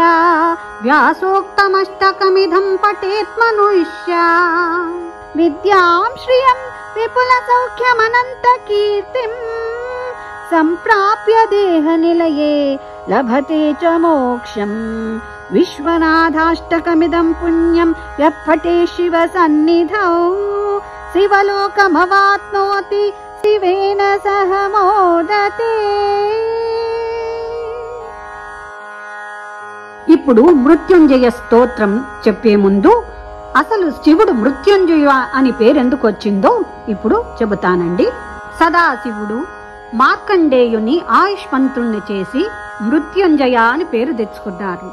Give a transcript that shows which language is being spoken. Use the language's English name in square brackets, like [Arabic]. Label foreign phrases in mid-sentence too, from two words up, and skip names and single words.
[Sanskrit] व्यासोक्तमष्टकमिदं पठेत् मनुष्या विद्यां श्रियं विपुलसौख्यमनन्तकीर्तिं सम्प्राप्य देहनिलये लभते च मोक्षम् विश्वनाथाष्टकमिदं पुण्यं यः पठे शिवसन्निधौ शिवलोकमवाप्नोति शिवेन सह मोदते। [Telugu] ఇప్పుడు మృత్యుంజయ స్తోత్రం చెప్పే ముందు అసలు శివుడు మృత్యుంజయ అని పేరెందుకు వచ్చిందో ఇప్పుడు చెబుతానండి. సదాశివుడు మార్కండేయుని ఆయుష్మంతుణ్ణి చేసి మృత్యుంజయ అని పేరు తెచ్చుకున్నారు.